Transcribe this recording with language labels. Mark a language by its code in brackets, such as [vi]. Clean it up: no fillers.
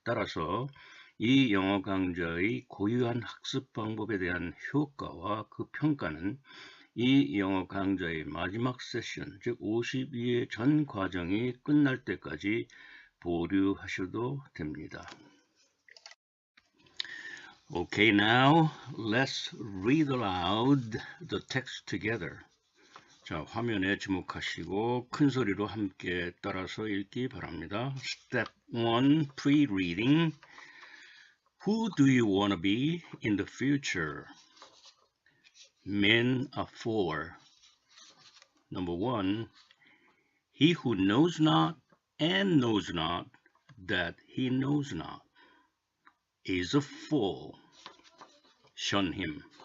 [ko] 따라서 이 영어 강좌의 고유한 학습 방법에 대한 효과와 그 평가는 이 영어 강좌의 마지막 세션, 즉 52회 전 과정이 끝날 때까지 보류하셔도 됩니다. [en] Okay, now let's read aloud the text together. [ko] 자, 화면에 주목하시고 큰 소리로 함께 따라서 읽기 바랍니다. [en] Step 1, pre-reading. Who do you want to be in the future? Men are four. Number 1, he who knows not and knows not that he knows not is a fool. Shun him.